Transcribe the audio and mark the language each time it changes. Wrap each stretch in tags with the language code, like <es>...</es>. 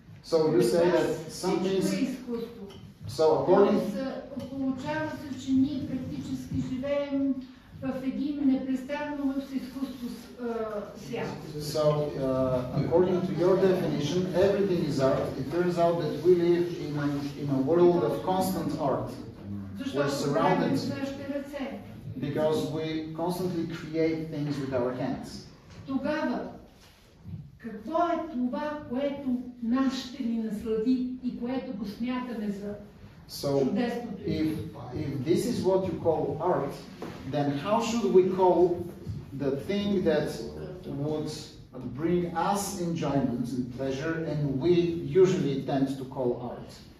<en>So you say that some things... So according...</en> <bg>Получава се, че ние практически живеем в един непрестанно в изкуство свят.</bg> <en>So, according to your definition, everything is art. It turns out that we live in a world of constant art. We're surrounded because we constantly create things with our hands.</en> <bg>Тогава, какво е това, което нас ще ни наслади и което го смятаме за чудесното?</bg> <en>If this is what you call art, then how should we call the thing that would bring us enjoyment and pleasure and we usually tend to call art?</en>